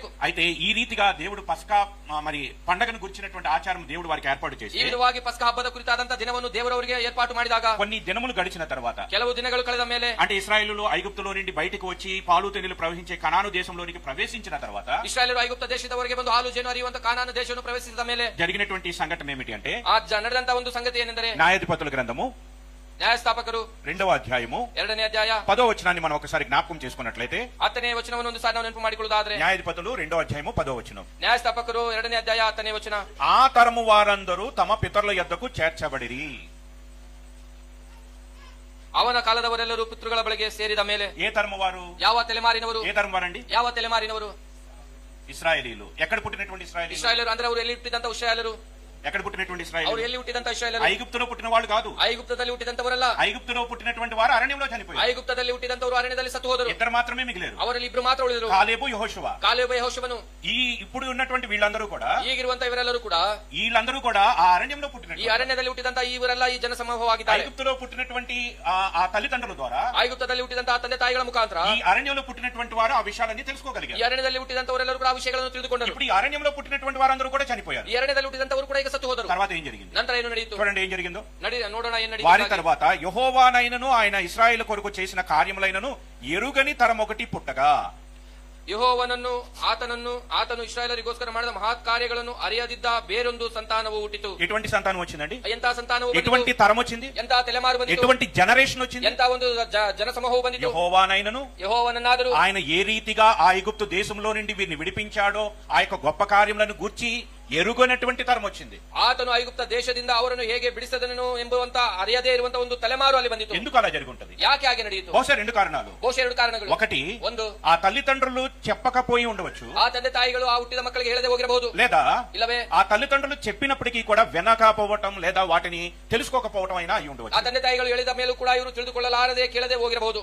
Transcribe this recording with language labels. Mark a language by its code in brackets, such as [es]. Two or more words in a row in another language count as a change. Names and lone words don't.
[te] అయితే ఈ రీతిగా దేవుడు పస్కా మరి పండగను గురించినటువంటి ఆచారం దేవుడు వారికి ఏర్పాటు [kn] ಈ [te] చేసి [kn] ವಿಧವಾಗಿ ಪಸ್ಕಾ ಹಬ್ಬದ ಕುರಿತಾದಂತಹ ದಿನವನ್ನು ದೇವರವರಿಗೆ ಏರ್ಪಾటు ಮಾಡಿದಾಗ [te] కొన్ని దినములు గడిచిన తర్వాత, [kn] ಕೆಲವು ದಿನಗಳು ಕಳೆದ ಮೇಲೆ, [te] అంటే ఇశ్రాయేలులు ఐగుప్తులో నుండి బయటకు వచ్చి పాలు తేనెలు ప్రవహించే కనాను దేశంలోనికి ప్రవేశించిన తర్వాత [kn] ಇಸ್ರಾಯೇಲರು ಐಗುಪ್ತ ದೇಶದವರೆಗೆ ಬಂದು ಹಾಲು ಜೇನು ಹರಿಯುವಂತ ಕಾನಾನ ದೇಶವನ್ನು ಪ್ರವೇಶಿಸಿದ ಮೇಲೆ [te] జరిగినటువంటి సంఘటన ఏమిటి అంటే, [kn] ನಡೆದಂತಹ ಒಂದು ಸಂಗತಿ ಏನೆಂದರೆ, [te] న్యాయాధిపతుల గ్రంథము [kn] ನ್ಯಾಯಸ್ಥಾಪಕರು [te] 2వ అధ్యాయము [kn] 2ನೇ ಅಧ್ಯಾಯ [te] 10వ వచనాన్ని మనం ఒకసారి జ్ఞాపకం చేసుకున్నట్లయితే, [kn] 10ನೇ ವಚನವನ್ನು ಒಂದು ಸಾರಿ ನಾವು ನೆನಪು ಮಾಡಿಕೊಳ್ಳುವುದಾದ್ರೆ, [te] న్యాయాధిపతులు 2వ అధ్యాయము 10వ వచనం, [kn] ನ್ಯಾಯಸ್ಥಾಪಕರು 2ನೇ ಅಧ್ಯಾಯ 10ನೇ ವಚನ, [te] ఆ తరము వారందరూ తమ పితరుల యొద్దకు చేర్చబడిరి. [kn] ಅವನ ಕಾಲದವರೆಲ್ಲರೂ ಪಿತೃಗಳ ಬಳಿಗೆ ಸೇರಿದ ಮೇಲೆ, [te] ఏ తరము వారు? [kn] ಯಾವ ತಲೆಮಾರಿನವರು? [te] ఏ తరం వారండి? [kn] ಯಾವ ತಲೆಮಾರಿನವರು? [te] ఇశ్రాయేలీలు. ఎక్కడ పుట్టినటువంటి ఇశ్రాయేలీలు? [kn] ಇಸ್ರಾಯೇಲರು ಅಂದ್ರೆ ಅವರು ಎಲ್ಲಿ ಹುಟ್ಟಿದಂತ ಇಸ್ರಾಯೇಲರು? [te] ఎక్కడ పుట్టినటువంటి [kn] ಅವರು [te] ఇశ్రాయేలీలు? [kn] ಎಲ್ಲಿ ಹುಟ್ಟಿದಂತ ಇಸ್ರಾಯೇಲರು? [te] ఐగుప్తులో పుట్టిన వాళ్ళు కాదు. [kn] ಐಗುಪ್ತದಲ್ಲಿ ಹುಟ್ಟಿದಂತವರಲ್ಲ. [te] ఐగుప్తులో పుట్టినటువంటి వారు అరణ్యంలో చనిపోయారు. [kn] ಐಗುಪ್ತದಲ್ಲಿ ಹುಟ್ಟಿದಂತವರು ಅರಣ್ಯದಲ್ಲಿ ಸತ್ತು ಹೋದರು. [te] ఇద్దరు మాత్రమే మిగిలారు, [kn] ಅವರಲ್ಲಿ ಇಬ್ರು ಮಾತ್ರ ಉಳಿದರು, [te] కాలేబు యెహోషువ. [kn] ಕಾಲೇಬ ಯೆಹೋಶುವನು. [te] ఇప్పుడు ఉన్నటువంటి వీళ్ళందరూ కూడా, [kn] ಈಗಿರುವಂತ ಇವರೆಲ್ಲರೂ ಕೂಡ [te] వీళ్ళందరూ కూడా ఆ అరణ్యంలో [kn] ಈ [te] పుట్టినటువంటి, [kn] ಅರಣ್ಯದಲ್ಲಿ ಹುಟ್ಟಿದಂತ ಇವರೆಲ್ಲ ಈ ಜನಸಮೂಹವಾಗಿದ್ದಾರೆ. [te] ఐగుప్తులో పుట్టినటువంటి ఆ తల్లిదండ్రుల ద్వారా, [kn] ಐಗುಪ್ತದಲ್ಲಿ ಹುಟ್ಟಿದಂತಹ ತಂದೆ ತಾಯಿಗಳ ಮುಖಾಂತರ [te] ఈ అరణ్యంలో పుట్టినటువంటి వారు ఆ విషయాలన్నీ [kn] ಈ [te] తెలుసుకోగలిగారు. [kn] ಅರಣ್ಯದಲ್ಲಿ ಹುಟ್ಟಿದಂತವರೆಲ್ಲರೂ ಕೂಡ ಆ ವಿಷಯಗಳನ್ನು ತಿಳಿದುಕೊಂಡರು. [te] ఇప్పుడు ఈ అరణ్యంలో పుట్టినటువంటి వారందరూ కూడా చనిపోయారు. [kn] ಈ ಅರಣ್ಯದಲ್ಲಿ ಹುಟ್ಟಿದಂತವರು ಕೂಡ ಈಗ ಸತ್ತು ಹೋದರು. [te] తర్వాత ఏం జరిగింది [kn] ನಂತರ ಏನು ನಡೆಯಿತು? [te] చూడండి ఏం జరిగిందో. [kn] ನೋಡೋಣ ಏನ್ [te] వారి [kn] ನಡೆಯಿತು. [te] తర్వాత యెహోవానైనను ఆయన ఇశ్రాయేలు కొరకు చేసిన కార్యములైనను ఎరుగని తరం ఒకటి పుట్టగా, [kn] ಯೆಹೋವನನ್ನು ಆತನು ಇಸ್ರಾಯೇಲರಿಗೋಸ್ಕರ ಮಾಡಿದ ಮಹತ್ ಕಾರ್ಯಗಳನ್ನು ಅರಿಯದಿದ್ದ ಬೇರೊಂದು ಸಂತಾನವು ಹುಟ್ಟಿತು. [te] ఎటువంటి సంతానం వచ్చిందండి? [kn] ಎಂತ ಸಂತಾನವು [te] ఎటువంటి [kn] ಬಂದಿತು? [te] తరం వచ్చింది? [kn] ಎಂತ ತಲೆಮಾರು ಬಂದಿತು? [te] ఎటువంటి జనరేషన్ వచ్చింది? [kn] ಎಂತ ಒಂದು ಜನಸಮೂಹವು ಬಂದಿತು? [te] యెహోవానైనను [kn] ಯೆಹೋವನನ್ನಾದರೂ [te] ఆయన ఏ రీతిగా ఆ ఐగుప్తు దేశంలో నుండి వీరిని విడిపించాడో ఆ యొక్క గొప్ప కార్యములను గూర్చి ఎరుగనటువంటి తరం వచ్చింది. [kn] ಆತನು ಐಗುಪ್ತ ದೇಶದಿಂದ ಅವರನ್ನು ಹೇಗೆ ಬಿಡಿಸದನು ಎಂಬುವಂತ ಅರಿಯದೇ ಇರುವಂತ ಒಂದು ತಲೆಮಾರು ಅಲ್ಲಿ ಬಂದಿತು. [te] ఎందుకు అలా జరుగుంటది? [kn] ಯಾಕೆ ಹಾಗೆ ನಡೆಯಿತು? [te] బహుశా రెండు కారణాలు. [kn] ಬಹುಶಃ ಎರಡು ಕಾರಣಗಳು. [te] ఒకటి, [kn] ಒಂದು, [te] ఆ తల్లిదండ్రులు చెప్పకపోయి ఉండవచ్చు, [kn] ಆ ತಂದೆ ತಾಯಿಗಳು ಆ ಹುಟ್ಟಿದ ಮಕ್ಕಳಿಗೆ ಹೇಳದೆ ಹೋಗಿರಬಹುದು. [te] లేదా [kn] ಇಲ್ಲವೇ [te] ఆ తల్లిదండ్రులు చెప్పినప్పటికీ కూడా వినకపోవటం లేదా వాటిని తెలుసుకోకపోవటం అయినా అయి [kn] ಆ [te] ఉండవచ్చు. [kn] ತಂದೆ ತಾಯಿಗಳು ಹೇಳಿದ ಮೇಲೂ ಕೂಡ ಇವರು ತಿಳಿದುಕೊಳ್ಳಲಾರದೆ ಕೇಳದೆ ಹೋಗಿರಬಹುದು.